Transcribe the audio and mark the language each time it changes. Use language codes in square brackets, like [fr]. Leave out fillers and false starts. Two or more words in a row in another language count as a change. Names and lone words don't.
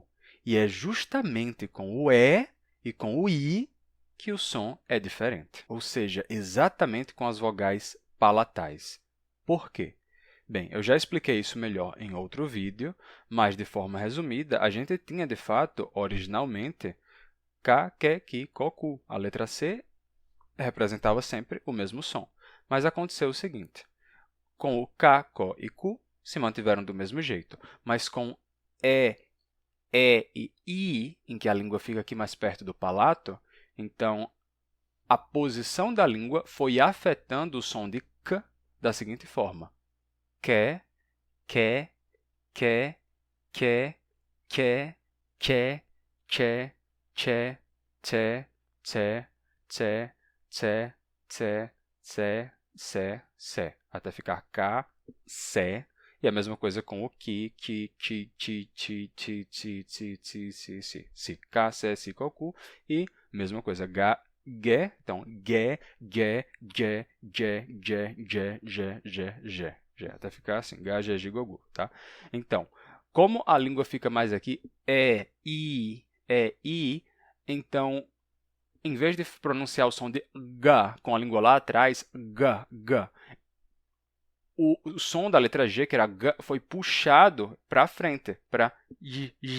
[pt] E é justamente com o E e com o I que o som é diferente, ou seja, exatamente com as vogais palatais. Por quê? Bem, eu já expliquei isso melhor em outro vídeo, mas de forma resumida, a gente tinha, de fato, originalmente, ka, ke, ki, ko, ku. A letra C representava sempre o mesmo som. Mas aconteceu o seguinte, com o ka, ko e ku se mantiveram do mesmo jeito, mas com E e I, em que a língua fica aqui mais perto do palato, então a posição da língua foi afetando o som de K da seguinte forma. Que, que, que, que, que, che, che, che, tse, tse, tse, tse, tse, tse, se, se, até ficar K, se. E a mesma coisa com o ki, ti, ti, ti, ti, ti, ti, si. K, se, si, ko, ku. E mesma coisa, ga, ge. Então, ge, ge, ge, ge, ge, ge, ge, ge, ge. Até ficar assim, ga, ge, gi, go, gu, tá? Então, como a língua fica mais aqui, I, então, em vez de pronunciar o som de G com a língua lá atrás, G, o som da letra G, que era G, foi puxado para frente, para J.